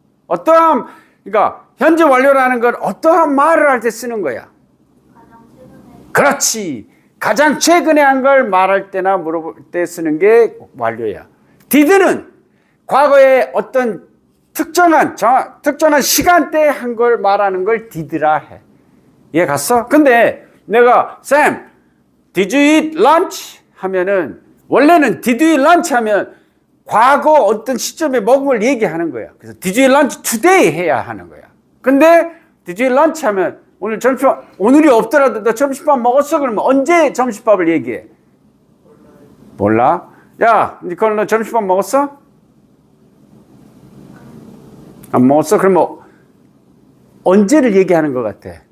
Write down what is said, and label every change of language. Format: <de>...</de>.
<ko>어떠한, 그러니까 현재 완료라는 건 어떠한 말을 할 때 쓰는 거야. 그렇지. 가장 최근에 한 걸 말할 때나 물어볼 때 쓰는 게 완료야. did는 과거에 어떤 특정한 시간대에 한 걸 말하는 걸 did라 해. 이해 갔어? 근데 내가</ko> <en>Sam, did you eat lunch?</en> <ko>하면은 원래는</ko> <en>did you eat lunch</en> <ko>하면 과거 어떤 시점에 먹은 걸 얘기하는 거야. 그래서</ko> <en>did you eat lunch today</en> <ko>해야 하는 거야. 근데</ko> <en>did you eat lunch</en> <ko>하면 오늘 점심밥, 오늘이 없더라도 너 점심밥 먹었어? 그러면 언제 점심밥을 얘기해? 몰라? 야, 니콜 너 점심밥 먹었어? 안 먹었어? 그럼 뭐 언제를 얘기하는 것 같아?</ko>